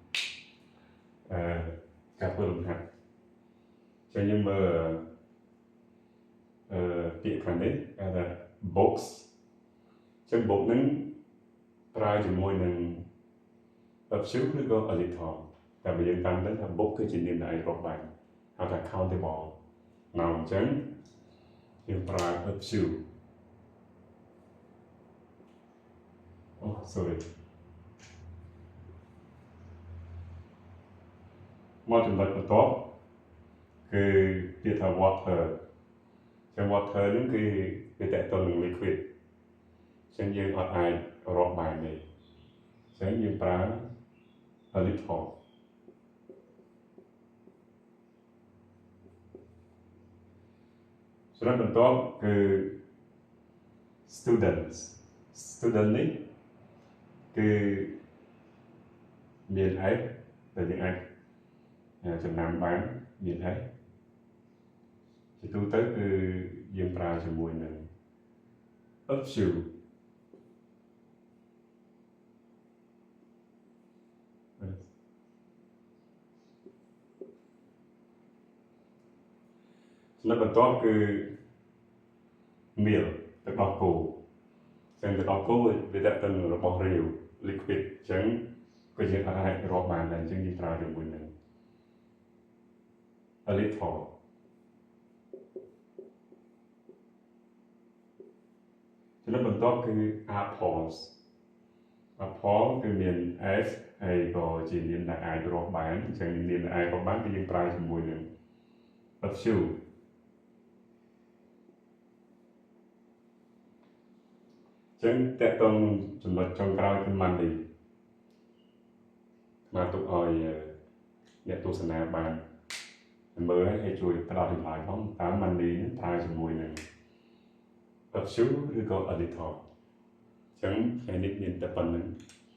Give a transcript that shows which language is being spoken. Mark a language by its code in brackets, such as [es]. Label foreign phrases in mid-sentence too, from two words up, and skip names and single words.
[km] ការធ្វើលំហាត់ចឹងយើងមើលពាក្យខាងនេះគេថា box ចឹង box ហ្នឹងប្រើជាមួយនឹង [en] a few [km] ឬក៏ [en] a little [km] តែបើយើងតាមដឹងថា box គឺជានាមដែលអាចរកបានហៅថា [en] countable noun [km] ចឹងយើងប្រើ [en] a few [km] sorry មកចំណុចបន្ទាប់គឺពាក្យថា water ចឹង water ហ្នឹងគឺវាតកតនឹង liquid ចឹងយើងអត់អាចរកបានទេចឹងយើងប្រើ [en] a little [km] ចំណុចបន្ទាប់គឺ students នេះគឺ មាន s ដែលយើងអាចចំណាំបានមាន s ជាទូទៅគឺយើងប្រើជាមួយនឹង [en] a few [km] ចំណុចបន្ទាប់គឺ meal ទឹកដោះគោចឹងទឹកដោះគោវាតកតនឹងរបស់រាវ liquid ចឹងក៏យើងអាចរកបានដែរចឹងយើងប្រើជាមួយនឹង [en] a little [km] ចំណុចបន្ទាប់គឺ [en] apples apple [km] គឺមាន s ហើយក៏ជានាមដែលអាចរកបានចឹងនាមដែលអាចរកបានគឺយើងប្រើជាមួយនឹង [en] a few [km] ចឹងតកតងចំណុចចុងក្រោយគឺ money មកទុកឲ្យអ្នកទស្សនាបានមើលឲ្យជួយផ្ដល់ចម្លើយផងតើ money នឹងប្រើជាមួយនឹង [en] a few [km] ឬក៏ [en] a little [km] ចឹងថ្ងៃនេះមានតែប៉ុណ្្នឹង